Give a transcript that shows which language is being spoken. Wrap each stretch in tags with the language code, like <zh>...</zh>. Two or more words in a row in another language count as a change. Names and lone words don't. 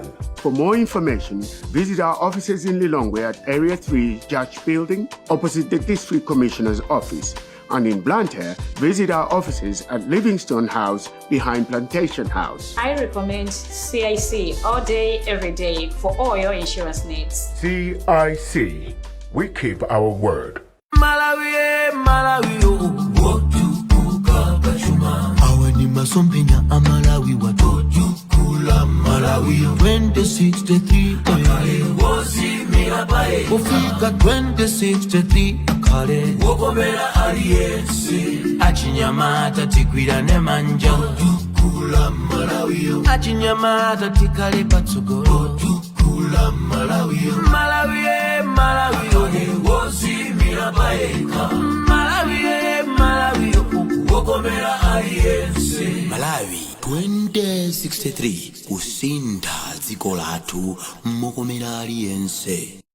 <en>For more information, visit our offices in Lilongwe at Area 3 Judge Building, opposite the District Commissioner's office. And in Blantyre, visit our offices at Livingstone House behind Plantation House. I recommend CIC all day, every day for all your insurance needs. CIC, we keep our word.</en> <ny>Malawi, Malawi, masompenya amalawi watujukula Malawi 2063 akale wozimira bae ufika 2063 akale wokomera aliyense achinyamata tigwirane manja tujukula Malawi achinyamata tikale patsogolo tujukula Malawi Malawi Malawi wozimira bae Malawi Malawi wokomera aliyense Malawi 2063 kusinda dziko lathu mokomera aliyense.</ny>